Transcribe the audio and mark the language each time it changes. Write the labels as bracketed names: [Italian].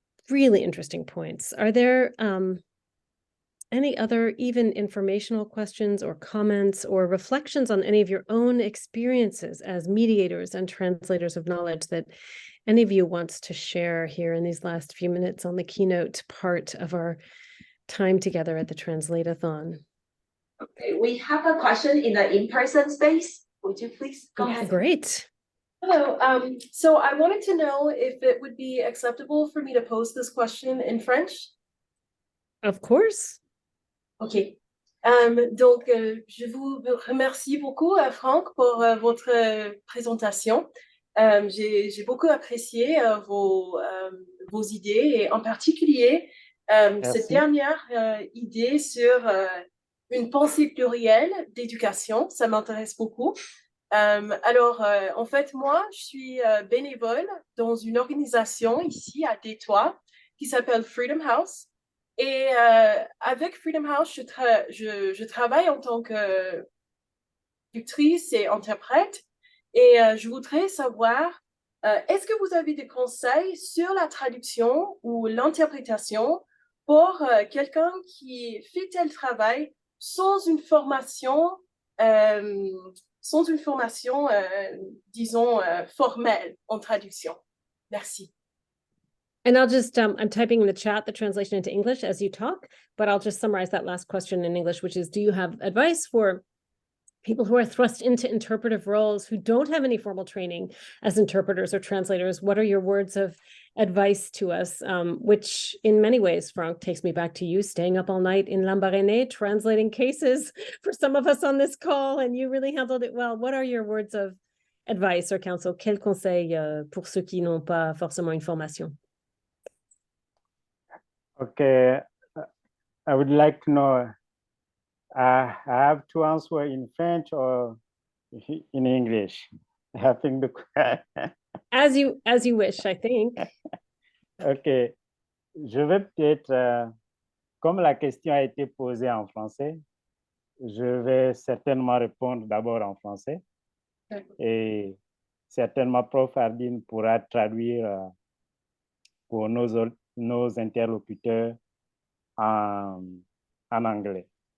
[English] Really interesting points. Are there any other even informational questions or comments or reflections on any of your own experiences as mediators and translators of knowledge that any of you wants to share here in these last few minutes on the keynote part of our time together at the Translate-a-thon? Okay, we have a question in the in-person space. Would you please go ahead? Great. Hello. So I wanted to know if it would be acceptable for me to pose this question in French. Of course. Ok. [French] Donc, je vous remercie beaucoup, Franck, pour votre présentation. J'ai beaucoup apprécié vos idées, et en particulier cette dernière idée sur une pensée plurielle d'éducation. Ça m'intéresse beaucoup. Alors, en fait, moi, je suis bénévole dans une organisation ici à Détroit qui s'appelle Freedom House. Et avec Freedom House, je travaille en tant que traductrice et interprète. Et je voudrais savoir, est-ce que vous avez des conseils sur la traduction ou l'interprétation pour quelqu'un qui fait tel travail sans une formation, disons, formelle en traduction? Merci. [English] And I'll just, I'm typing in the chat the translation into English as you talk, but I'll just summarize that last question in English, which is, do you have advice for people who are thrust into interpretive roles who don't have any formal training as interpreters or translators? What are your words of advice to us? Which in many ways, Franck, takes me back to you staying up all night in Lambaréné, translating cases for some of us on this call, and you really handled it well. What are your words of advice or counsel? [French] Quel conseil pour ceux qui n'ont pas forcément une formation? [English] Okay, I would like to know, I have to answer in French or in English? I think As you wish, I think. [French] Ok, je vais peut-être, comme la question a été posée en français, je vais certainement répondre d'abord en français. Et certainement, Prof. Ardine pourra traduire pour nos interlocuteurs en anglais.